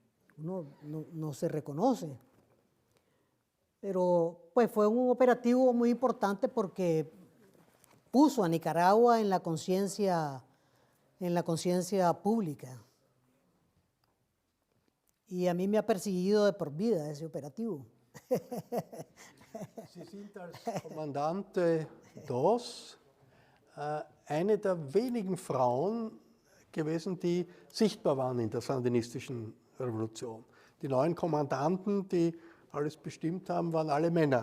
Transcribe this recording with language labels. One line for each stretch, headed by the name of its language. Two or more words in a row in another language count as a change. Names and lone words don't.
Spanish: Uno no se reconoce. Pero pues fue un operativo muy importante porque puso a Nicaragua en la conciencia pública. Y a mí me ha perseguido de por vida ese operativo.
German: Sie sind als Kommandante DOS eine der wenigen Frauen gewesen, die sichtbar waren in der sandinistischen Revolution. Die neuen Kommandanten, die alles bestimmt haben, waren alle Männer.